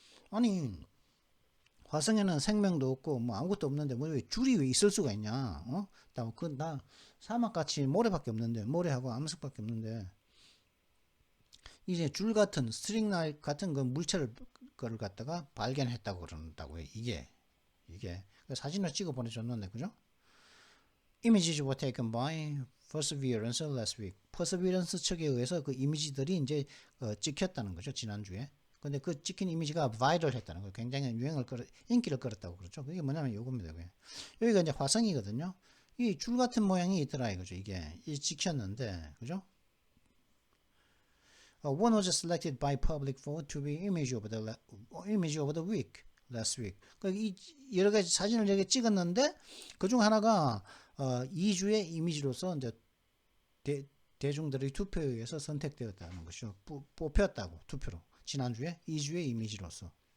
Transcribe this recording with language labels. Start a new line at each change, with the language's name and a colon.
Korean: 아니 화성에는 생명도 없고 뭐 아무것도 없는데 뭐 왜 줄이 왜 있을 수가 있냐? 나 사막같이 모래밖에 없는데 모래하고 암석밖에 없는데 이제 줄 같은 스트링 라이크 같은 그 물체를 거를 갖다가 발견했다고 그런다고요. 이게 사진을 찍어 보내줬는데 그죠?
English: Images were taken by Perseverance last week.
Korean: Perseverance 측에 의해서 그 이미지들이 이제 찍혔다는 거죠. 지난주에. 근데 그 찍힌 이미지가 바이럴했다는 거예요. 굉장히 인기를 끌었다고 그렇죠. 그게 뭐냐면 요겁니다. 여기가 이제 화성이거든요. 이 줄 같은 모양이 있더라 이거죠. 이게 찍혔는데 그죠?
English: One was selected by public vote to be image of the week last week.
Korean: 이 여러 가지 사진을 여기 찍었는데 그중 하나가 2주의 이미지로서 이제 대중들의 투표에 의해서 선택되었다는 것이죠. 뽑혔다고 투표로. 지난주에 2주의 이미지로서.